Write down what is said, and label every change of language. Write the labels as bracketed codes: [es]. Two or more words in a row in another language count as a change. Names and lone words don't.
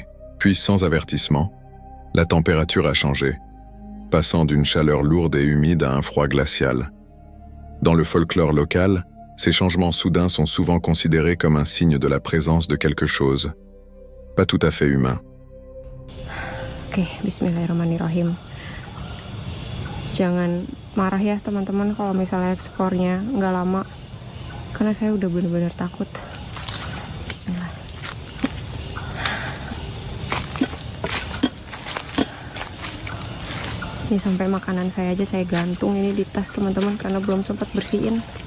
[fr] Puis, sans avertissement, la température a changé, passant d'une chaleur lourde et humide à un froid glacial. Dans le folklore local, ces changements soudains sont souvent considérés comme un signe de la présence de quelque chose, pas tout à fait humain. [id] Oke, bismillahirrahmanirrahim. Jangan marah ya teman-teman kalau misalnya eksplornya nggak lama, karena saya udah benar-benar takut. Bismillah. Ini sampai makanan saya aja saya gantung ini di tas teman-teman karena belum sempat bersihin.